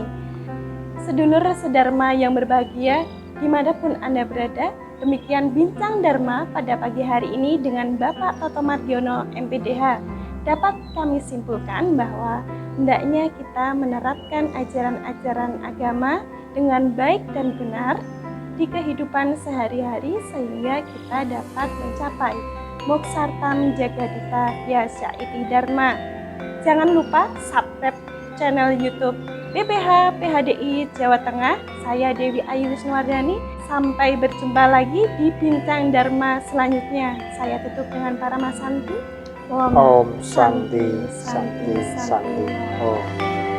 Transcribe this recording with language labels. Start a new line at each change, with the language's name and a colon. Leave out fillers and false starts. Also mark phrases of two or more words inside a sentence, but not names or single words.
Javanese: Sedulur sedharma
Indonesian: yang berbahagia, dimanapun Anda berada, demikian Bincang Dharma pada pagi hari ini dengan Bapak Toto Mardiono, MPDH. Dapat kami simpulkan bahwa hendaknya kita menerapkan ajaran-ajaran agama dengan baik dan benar di kehidupan sehari-hari sehingga kita dapat mencapai
Sanskrit: moksartam jagadita yasya iti dharma.
Indonesian: Jangan lupa subscribe channel YouTube BPH PHDI Jawa Tengah. Saya Dewi Ayu Wisnuwardani. Sampai berjumpa lagi di Bincang Dharma selanjutnya. Saya tutup dengan Paramasanti.
Sanskrit: Om Santi Santi Santi. Om.